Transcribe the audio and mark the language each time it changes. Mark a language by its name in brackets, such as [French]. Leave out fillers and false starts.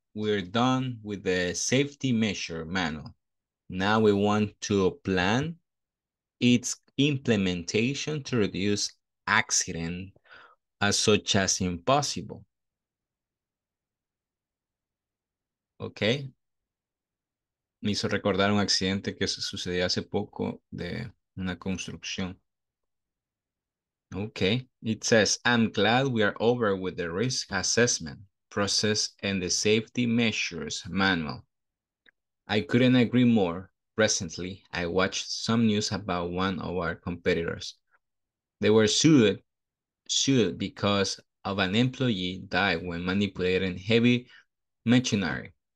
[English] We're done with the safety measure manual. Now we want to plan its implementation to reduce accident as such as impossible. Okay. [Spanish] Me hizo recordar un accidente que sucedió hace poco de una construcción. [English] Okay. It says, I'm glad we are over with the risk assessment process and the safety measures manual. I couldn't agree more. Recently, I watched some news about one of our competitors. They were sued because of an employee died when manipulating heavy machinery.